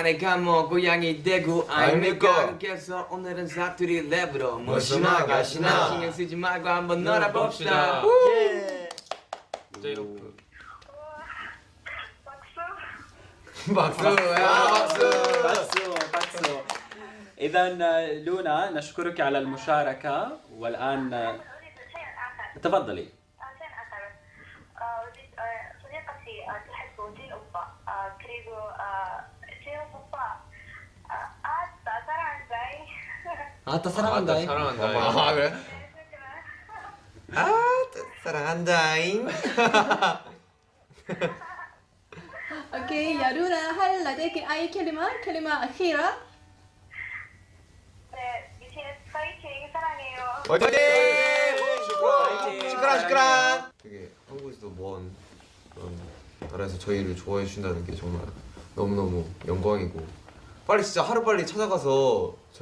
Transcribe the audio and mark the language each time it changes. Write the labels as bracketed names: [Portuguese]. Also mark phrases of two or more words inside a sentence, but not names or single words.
[Korean] 내가 뭐 고향이 대구 아닙니까. 그래서 오늘은 사투리 랩으로 멋이나 가시나 신경 쓰지 말고 한번 놀아봅시다. 제이홉. 박수. 박수. [Arabic] إذا لونا نشكرك على المشاركة والآن أريد شيئا آخر. تفضلي. شيئا آخر. أريد صديقتي تحب جين أوبا. كريغو جين أوبا. [Korean] 아따 사랑한다잉. 사랑한다. 그래? 사랑한다잉. [Arabic] اوكي يا رونا هل لديك اي كلمة أخيرة؟ [Korean] 네, BTS 파이팅 사랑해요. 화이팅! 시끄러. 되게 한국에서도 먼 그런 나라에서 저희를 좋아해 주신다는 게 정말 너무너무 영광이고 빨리 진짜 하루빨리 찾아가서 저희